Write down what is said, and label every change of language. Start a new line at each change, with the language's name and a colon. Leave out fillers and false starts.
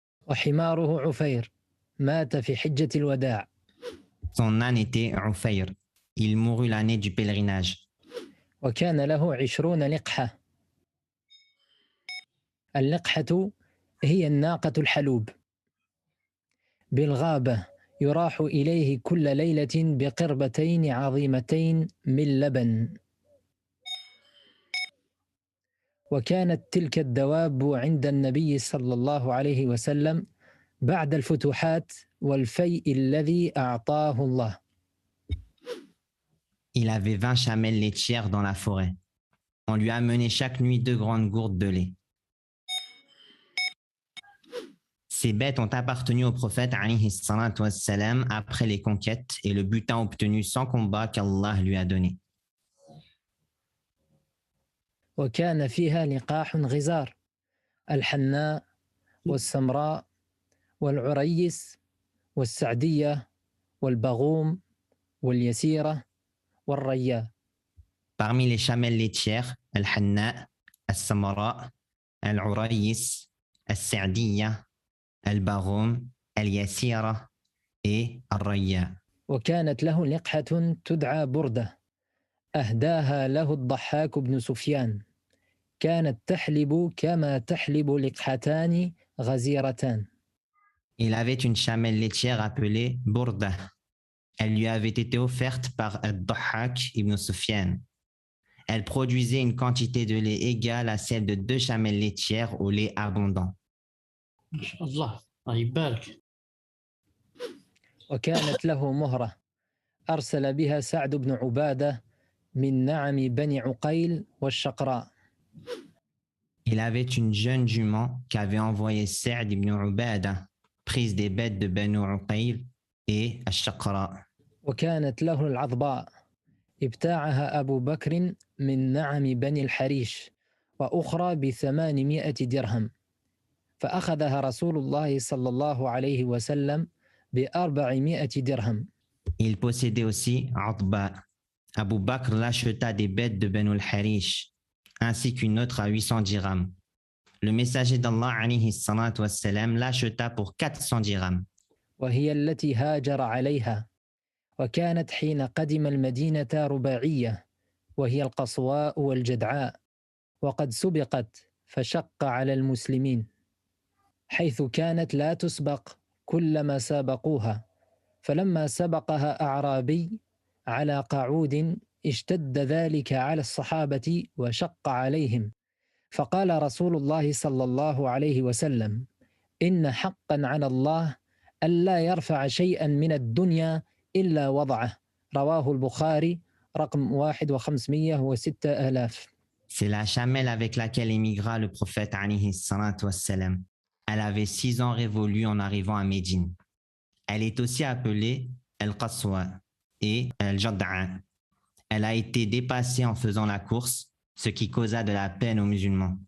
Arabic: وحماره عفير مات في حجة الوداع.
French: Son âne était Ufayr. Il mourut l'année du pèlerinage.
Arabic: وكان له 20 لقحة. اللقحة هي الناقة الحلوب. بالغابة يراح إليه كل ليلة بقربتين عظيمتين من لبن. وكانت تلك الدواب عند النبي صلى الله عليه وسلم بعد الفتوحات والفيء الذي أعطاه الله.
French: Il avait 20 chamelles laitières dans la forêt. On lui amenait chaque nuit 2 grandes gourdes de lait. Ces bêtes ont appartenu au prophète alayhi salatu wassalam après les conquêtes et le butin obtenu sans combat qu'Allah lui a donné.
Arabic: وكان فيها لقاح غزار: الحناء والسمراء والعريس والسعدية والبغوم واليسيرة والريا.
French: Parmi les chamelles laitières, Al-Hanna, Al-Samara, Al-Urayis, Al-Sa'diya, Al-Baghum, Al-Yasira et Al-Rayya.
Arabic: وكانت له لقحة تدعى بردة أهداها له الضحاك بن سفيان. كانت تحلب كما تحلب لقحتان غزيرتان.
French: Il avait une chamelle laitière appelée Burda. Elle lui avait été offerte par Ad-Dhahhak ibn Sufyan. Elle produisait une quantité de lait égale à celle de 2 chamelles laitières au lait abondant.
Arabic: Inch'Allah, Allah يبارك. وكانت له مهرة أرسل بها سعد بن عبادة من نعم بني عقيل والشقراء.
French: Il avait une jeune jument qu'avait envoyée Sa'd ibn Ubada, prise des bêtes de Banu Uqayl et Ash-Shaqra.
Arabic: وكانت له العضباء ابتاعها أبو بكر من نعم بني الحريش، وأخرى ب800 درهم، فأخذها رسول الله صلى الله عليه وسلم ب400 درهم.
French: Il possédait aussi Atba. Abu Bakr l'acheta des bêtes de Banu al-Harish, ainsi qu'une autre à 800 dirhams. Le messager d'Allah alayhi salatu wassalam l'acheta pour 400 dirhams.
Arabic: وهي التي هاجر عليها. وكانت حين قدم المدينة رباعية، وهي القصواء والجدعاء، وقد سبقت فشق على المسلمين، حيث كانت لا تسبق كلما سابقوها. فلما سبقها أعرابي على قعود اشتد ذلك على الصحابة وشق عليهم، فقال رسول الله صلى الله عليه وسلم: إن حقا على الله ألا يرفع شيئا من الدنيا إلا وضعه. رواه البخاري رقم 1,506,000.
French: C'est la chamelle avec laquelle émigra le prophète alayhi salatu wassalam. Elle avait 6 ans révolus en arrivant à Médine. Elle est aussi appelée Al-Qaswa et Al-Jad'a. Elle a été dépassée en faisant la course, ce qui causa de la peine aux musulmans.